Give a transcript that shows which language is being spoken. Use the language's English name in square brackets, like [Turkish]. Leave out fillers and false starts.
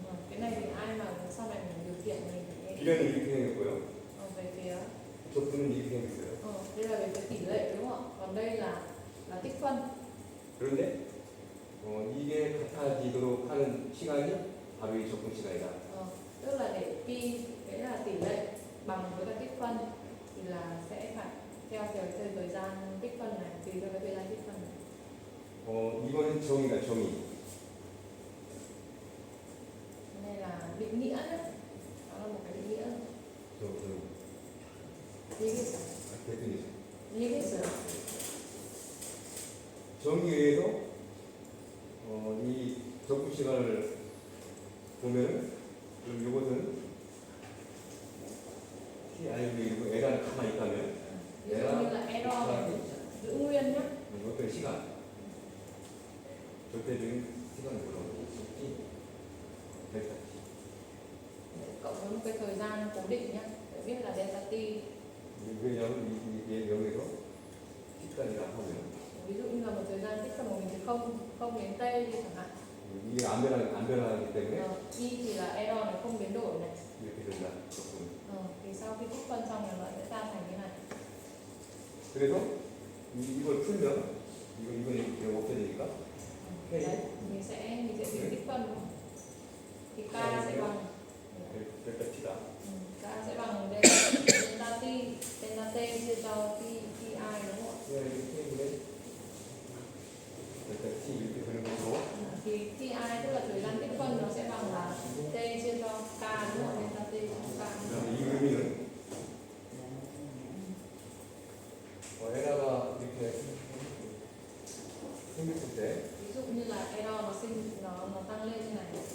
[Vietnamese] Cái này thì ai mà sau này mình điều khiển mình thì [Korean] 비례는 이렇게 생겼고요. [Vietnamese] về phía [Korean] 적분은 이렇게 생겼어요. [Vietnamese] Đây là về cái tỷ lệ đúng không ạ? Còn đây là tích phân. [Korean] 그런데 이게 같아지도록 하는 시간이 바로 이 적분 시간이다. [Vietnamese] Tức là để pi cái là tỷ lệ bằng với cả tích phân thì là sẽ phải theo thời gian tích phân này, tùy theo cái thời gian tích phân này. [Korean] 이거는 정의다, 정의. [Vietnamese] Đây là định nghĩa đấy. Đó là một cái định nghĩa. [Korean] 얘기했어요. 대표님. 얘기했어요. 정의에 의해서 이 적분 시간을 보면은 그럼 이것은 t 아니고 에라는 가만히 있다면 [Vietnamese] Ví dụ như là error này giữ nguyên nhé. [Korean] 어떤 시간 절대적인 시간을 물어보는 t 델타 t [Vietnamese] Cộng với một cái thời gian cố định nhé. Để biết là delta t. [Korean] 왜냐하면 이 여기서 t까지라 하면 [Vietnamese] Ví dụ như là một thời gian tích phân của mình từ không đến t đi chẳng hạn. [Korean] 이게 안 변하기 때문에 [Vietnamese] Y thì là error này không biến đổi này. [Korean] 이렇게 된다. 적분. [Vietnamese] Thì sau khi tích phân xong thì nó sẽ ra thành như này. [Korean] 그래서 이걸 풀면 이건 없어지니까 [Vietnamese] Đấy, mình sẽ tính tích phân. Thì k sẽ bằng [Korean] 델타 t다. [Vietnamese] k sẽ bằng delta t chia cho ti đúng không ạ? [Korean] 델타 t 이렇게 되는 것으로 [Vietnamese] Thì ti tức là thời gian tích phân nó sẽ bằng là t chia cho k đúng không ạ? Delta t chia cho k. [Korean] 그다음에 이 의미는 에라가 이렇게 생겼을 때 [Vietnamese] Ví dụ như là error nó tăng lên như này.